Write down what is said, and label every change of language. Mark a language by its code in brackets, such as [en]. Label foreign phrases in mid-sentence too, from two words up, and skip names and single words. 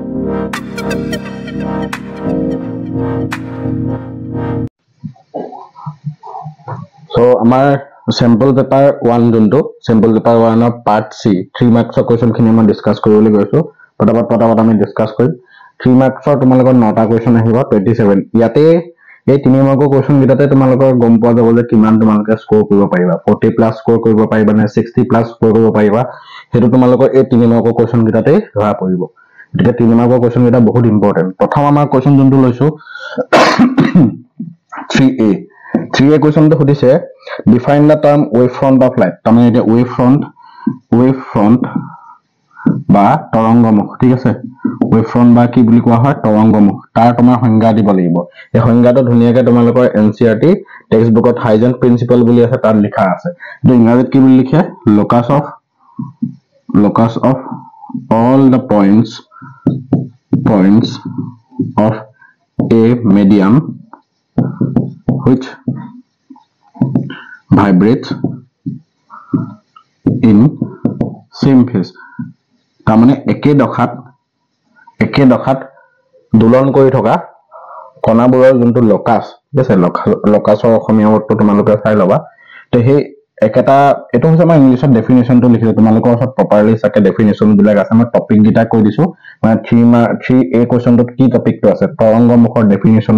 [as] So আমাৰ [en] sample paper [as] 1 যোনটো [en] sample paper 1 of part C 3 marks question [as] খিনি মই ডিসকাস কৰিবলৈ গৈছো পটাপট আমি ডিসকাস কৰিম 3 marks তোমালোকৰ 9টা question আহিব 27 ইয়াতে এই 3 [en] markৰ question [as] গিটাতে তোমালোকৰ গম পোৱা যাব যে কিমান তোমালোকে স্কোৰ কৰিব পাৰিবা 40 প্লাস স্কোৰ কৰিব পাৰিবা নে 60 প্লাস স্কোৰ কৰিব পাৰিবা হেতু তোমালোকৰ এই 3 [en] markৰ question [as] গিটাতে ধৰা পৰিব এটা 3 [en] markৰ question [as] গিটা বহুত ইম্পৰ্টেন্ট প্ৰথম আমাৰ question যোনটো লৈছো [en] 3A 3A question to সুধিছে define the term wave front of light [as] তাৰমানে এটা [en] wave [as] front বা তৰংগমুখ ঠিক আছে [en] wave front [as] বা কি বুলি কোৱা হয় তৰংগমুখ তাৰ তোমাৰ সংজ্ঞা দিব লাগিব এই সংজ্ঞাটো ধুনিয়াকৈ তোমালোকৰ [en] NCERT text bookত Huygens principle [as] বুলি আছে তাত লিখা আছে তো ইংৰাজীত কি বুলি লিখে [en] locus of all the points of a medium which vibrates in same phase [as] তাৰমানে একে দখাত দোলন কৰি থকা কণাবোৰৰ যোনটো লকাস আছে লকাসৰ অসমীয়া অৰ্থটো তোমালোকে চাই লবা তে হে একেটা এটো হৈছে মই [en] Englishত definitionটো [as] লিখিলো তোমালোকৰ ওচৰত প্ৰপাৰলি সাকে ডেফিনিশন বিলাক আছে মই টপিক গিটা কৈ দিছো মানে 3A কোৱেশ্চনটোত কি টপিকটো আছে তৰংগমুখৰ ডেফিনিশনটো